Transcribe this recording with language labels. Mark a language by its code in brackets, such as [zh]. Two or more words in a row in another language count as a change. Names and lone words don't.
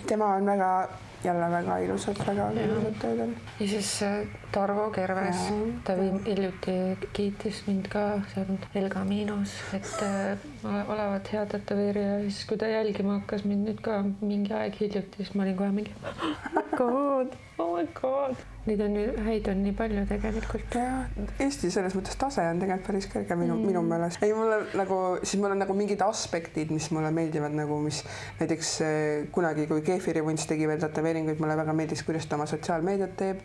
[et] Tema on jälle väga ilusad tööd on. Ja siis Tarvo Kerves, ta hiljuti kiitis mind ka seal El Caminos, et olevat hea tatoveerija. Siis kui ta jälgima hakkas mind nüüd ka mingi aeg hiljuti, siis ma olin kohe mingi [en] oh my god. [et] Neid on häid on nii palju tegelikult. Eesti selles mõttes tase on tegelikult päris kõrge minu meelest. Ei, mul on nagu mingid aspektid, mis mulle meeldivad, nagu mis näiteks kunagi, kui Keefirivunts tegi veel tatoveeringuid, mulle väga meeldis, kuidas ta oma sotsiaalmeediat teeb.